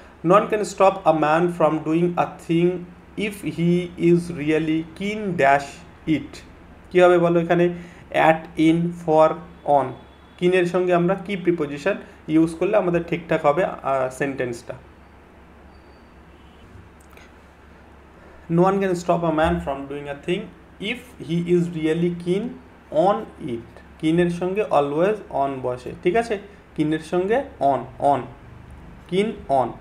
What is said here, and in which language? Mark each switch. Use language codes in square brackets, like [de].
[en] None can stop a man from doing a thing if he is really keen dash it. [bn] কী হবে বলো এখানে, at, in, for, on, কিনের সঙ্গে আমরা কি preposition use করলে আমাদের ঠিকঠাক হবে সেন্টেন্সটা। [en] No one can stop a man from doing a thing if he is really keen on it. [bn] কিনের সঙ্গে অলওয়েজ অন বসে, ঠিক আছে, কিনের সঙ্গে অন, অন, কিন অন।